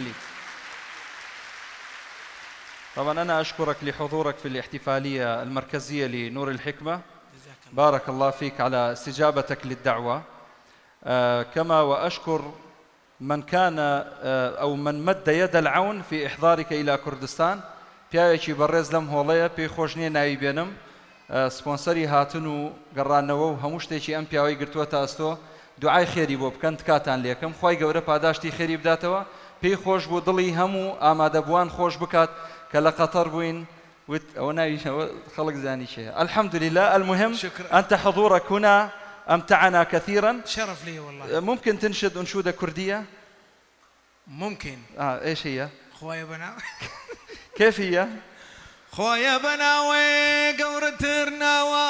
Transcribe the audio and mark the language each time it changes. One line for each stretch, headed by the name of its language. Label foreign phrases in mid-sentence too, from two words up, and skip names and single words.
Arabic: طبعا أنا أشكرك لحضورك في الاحتفالية المركزية لنور الحكمة، بارك الله فيك على استجابتك للدعوة، كما وأشكر من كان أو من مد يد العون في إحضارك إلى كردستان.
Central Kurdish: پیاوێکی بەڕێز لەم هۆڵەیە پێی خۆش نییە ناوی بێنم، سپۆنسەری هاتن و گەڕانەوە و هەموو شتێکی ئەم پیاوەی گرتووەتە ئەستۆ. دوعای خێری بۆ بکەن تکاتان لێکم، خوای گەورە پاداشتی خێری بداتەوە، پێی خۆش بوو دڵی هەموو ئامادەبووان خۆش بکات کە لە قەتەر بووین ئەوە ناویشەوە خەڵک زانی چێ.
Arabic: الحمد لله. المهم أنت حضورك هنا أمتعنا كثيرا. شرف لي والله. ممكن تنشد أنشودة كردية؟ ممكن. إيش هي؟ خويا بناوي. كيف هي؟ خويا بناوي قورترناوي.